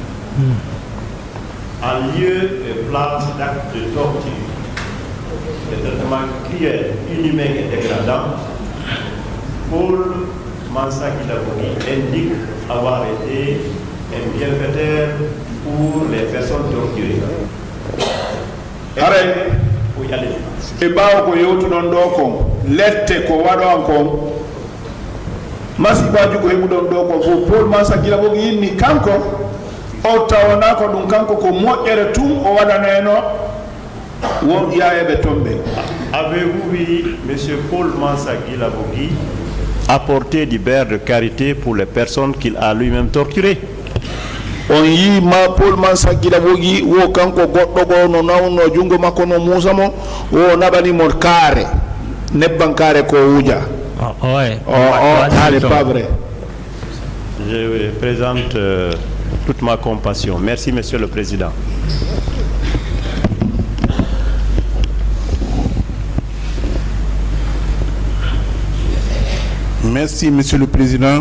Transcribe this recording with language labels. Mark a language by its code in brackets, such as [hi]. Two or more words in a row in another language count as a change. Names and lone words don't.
[fr] En lieu et place d'actes de torture, de traitements cruels, inhumains et dégradants, Paul Mansa Guilavogui indique avoir été un bienfaiteur pour les personnes torturées. Arrête. [ff] E ɓaawo ko yewtuɗon ɗo kon lette ko waɗon kon masibaji ko heɓuɗon ɗo kon fof Paul Mansa Guilavogui yinni kanko o tawana ko ɗum kanko ko moƴƴere tum o waɗaneno won yayeɓe toon ɓe. [fr] Avez-vous vu monsieur Paul Mansa Guilavogui apporter du beurre de karité pour les personnes qu'il a lui-même torturées? [ff] On yi ma Paul Mansa Guilavogui wo kanko goɗɗo go no nawno jungo makko no Musa mo wo naɓani mo kaare nebban kaare ko wuja. [fr] C'est pas vrai. Je présente toute ma compassion. Merci, monsieur le président. Merci, monsieur le président.